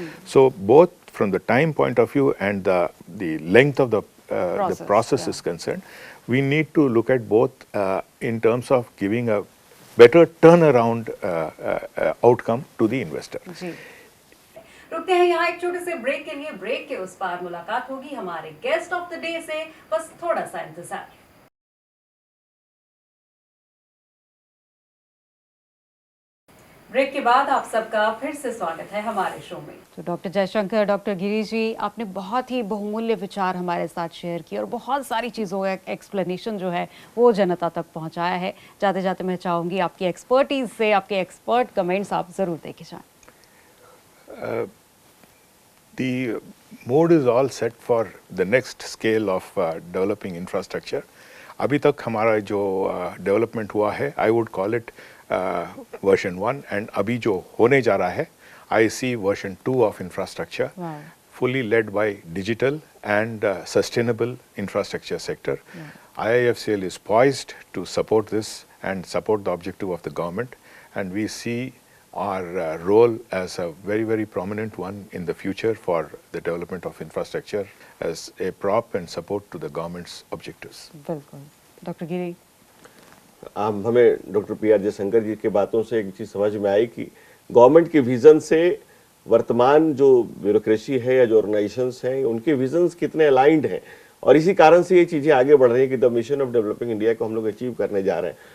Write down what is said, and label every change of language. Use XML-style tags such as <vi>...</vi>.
<en>So both from the time point of view and the length of the process is concerned, we need to look at both in terms of giving a better turnaround outcome to the investor.</en> <hi>रुकते हैं यहाँ एक छोटे से break के लिए. Break के उस पार मुलाकात होगी हमारे गेस्ट ऑफ द डे से. बस थोड़ा सा इंतजार. ब्रेक के बाद आप सबका फिर से स्वागत है हमारे शो में. तो डॉक्टर जयशंकर, डॉक्टर गिरीश जी, आपने बहुत ही बहुमूल्य विचार हमारे साथ शेयर किए और बहुत सारी चीज़ों का एक्सप्लेनेशन जो है वो जनता तक पहुंचाया है. जाते जाते मैं चाहूँगी आपकी एक्सपर्टीज से आपके एक्सपर्ट कमेंट्स आप ज़रूर देके जाएं.</hi> <en>The mood is all set for the next scale of developing infrastructure.</en> <hi>अभी तक हमारा जो डेवलपमेंट हुआ है,</hi> <en>I would call it version 1, and</en> <hi>अभी जो होने जा रहा है,</hi> <en>I see version 2 of infrastructure. fully led by digital and sustainable infrastructure sector. IIFCL is poised to support this and support the objective of the government, and we see our role as a very, very prominent one in the future for the development of infrastructure as a prop and support to the government's objectives.</en> <hi>बिल्कुल doctor गिरी। हमें doctor PR. Jaishankar जी की बातों से एक चीज समझ में आई कि गवर्नमेंट के विजन से वर्तमान जो ब्यूरोक्रेसी है या जो ऑर्गेनाइजेशंस हैं उनके विजन्स कितने अलाइंड हैं, और इसी कारण से ये चीजें आगे बढ़ रही हैं कि</hi> <en>the mission of developing India</en> <hi>को हम लोग अचीव करने जा रहे हैं।</hi>